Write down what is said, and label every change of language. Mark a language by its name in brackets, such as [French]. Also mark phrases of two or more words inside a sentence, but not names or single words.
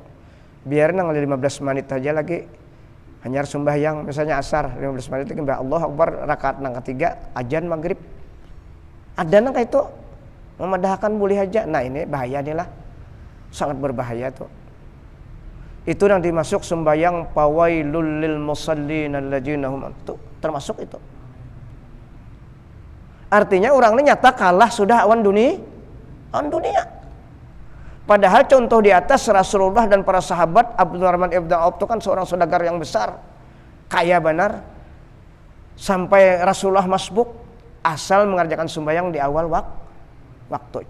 [Banjar] Biar nang 15 menit aja lagi. Hanya sembahyang misalnya asar 15 menit lagi Allah Akbar rakaat nang ketiga ajan maghrib. Ada nang kayak itu memadahkan boleh aja. Nah ini bahaya nih lah. Sangat berbahaya tuh. Itu yang dimasuk sembahyang [Arabic] fawailul lil musallin alladzina hum [Banjar] itu termasuk itu. Artinya orang ini nyata kalah sudah awan dunia. [Indonesian] Padahal contoh di atas Rasulullah dan para sahabat. Abdurrahman ibn Auf itu kan seorang saudagar yang besar, kaya benar, sampai Rasulullah masbuk asal mengerjakan sembahyang di awal waktu.